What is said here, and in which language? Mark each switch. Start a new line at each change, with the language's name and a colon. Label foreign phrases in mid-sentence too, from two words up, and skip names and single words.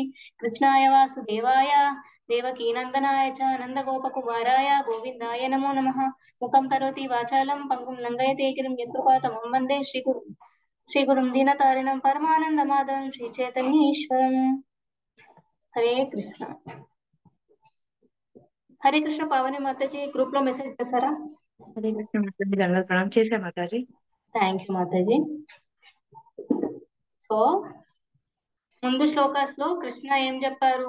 Sanskrit: कृष्णाय वासुदेवाय देवकी नंदनाय च नन्दगोपकुमाराय गोविन्दाय नमो नमः. मुखं करोति वाचालं पङ्गुं लङ्घयते गिरिं यत्कृपातमं वन्दे श्रीगुरुं दीनतारिणं परमानन्दमाधवं श्रीचैतन्येश्वरम्. हरे कृष्ण. హరే కృష్ణ.
Telugu: పావని మాతాజీ గ్రూప్ లో మెసేజ్ చేశారా?
Sanskrit: హరే కృష్ణ
Telugu: మాతాజీ, దండవత్ ప్రణామం. చేశా మాతాజీ.
English: thank you
Telugu: మాతాజీ. సో ముందు శ్లోకాస్ లో కృష్ణ ఏం చెప్పారు?